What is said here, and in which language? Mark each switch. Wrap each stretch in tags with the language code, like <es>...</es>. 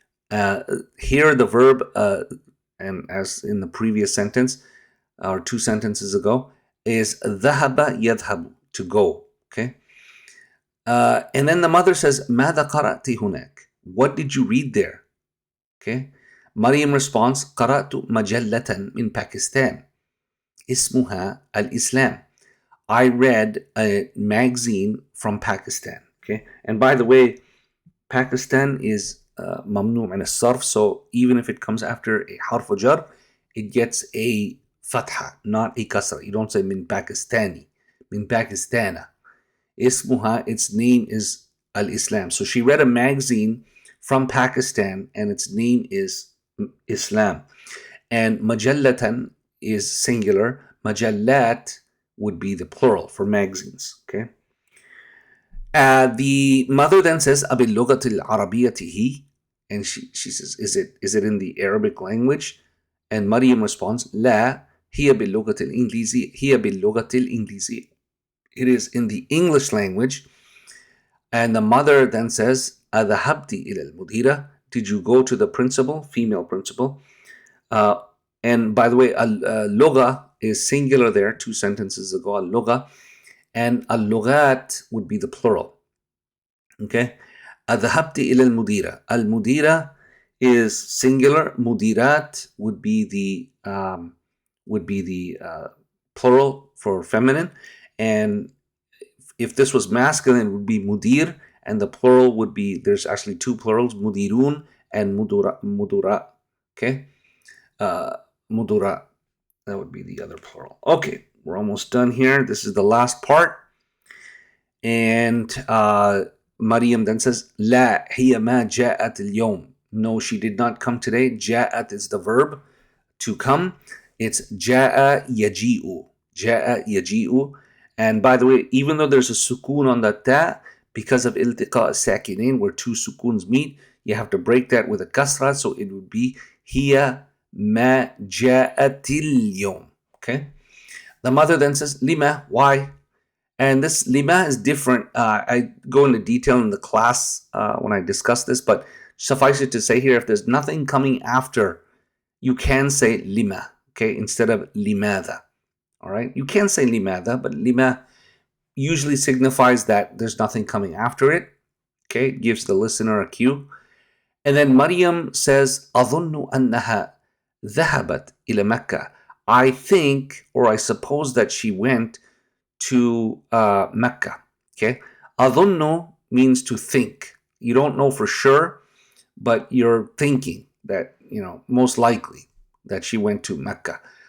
<en>Here the verb, and as in the previous sentence, or two sentences ago, is ذهب يذهب, to go. Okay. And then the mother says,</en> <ar>ماذا قرأت هناك?</ar> <en>What did you read there? Okay. Maryam responds,</en> <ar>قرأت مجلة من باكستان اسمها الإسلام.</ar> <en>I read a magazine from Pakistan. Okay, and by the way, Pakistan is mamnu' min as-sarf, so even if it comes after a harf jar, it gets a fatha, not a kasra. You don't say min Pakistani, min Pakistana. Ismuha, its name is al-Islam. So she read a magazine from Pakistan and its name is Islam. And majallatan is singular. Majallat would be the plural for magazines. Okay. The mother then says, "Abi</en> <ar>اللغة العربية هي?"</ar> <en>And she says, is it in the Arabic language? And Maryam responds,</en> <ar>"لا هي باللغة الإنجليزية هي باللغة الإنجليزية."</ar> <en>It is in the English language. And the mother then says,</en> <ar>"أذهبت إلى المديرة?"</ar> <en>Did you go to the principal, female principal? And by the way, اللغة is singular there, 2 sentences ago, اللغة. And اللغات would be the plural.</en> <ar>Okay. أذهبت إلى المديرة.</ar> <en>المديرة is singular. مديرات would be the plural for feminine. And if this was masculine, it would be mudir, and the plural would be, there's actually 2 plurals, mudirun and mudura. Okay. Mudura. That would be the other plural. Okay, we're almost done here. This is the last part. And Maryam then says,</en> <ar>"لا هي ما جاءت اليوم."</ar> <en>No, she did not come today. جاءت is the verb to come.</en> <ar>It's جاء يجيء. جاء يجيء.</ar> <en>And by the way, even though there's a sukun on the ta, because of iltiqa sakinain, where 2 sukuns meet, you have to break that with a kasra, so it would be</en> <ar>هي ما جاءت اليوم.</ar> <en>Okay. The mother then says, "Lima, why?" And this lima is different. I go into detail in the class when I discuss this, but suffice it to say here, if there's nothing coming after, you can say lima, okay, instead of limadha. All right, you can say limadha, but lima usually signifies that there's nothing coming after it. Okay, it gives the listener a cue. And then Maryam says,</en> <ar>"أظن أنها ذهبت إلى مكة."</ar> <en>I think, or I suppose that she went to Mecca. Okay, أظن means to think. You don't know for sure, but you're thinking that, most likely that she went to Mecca.</en>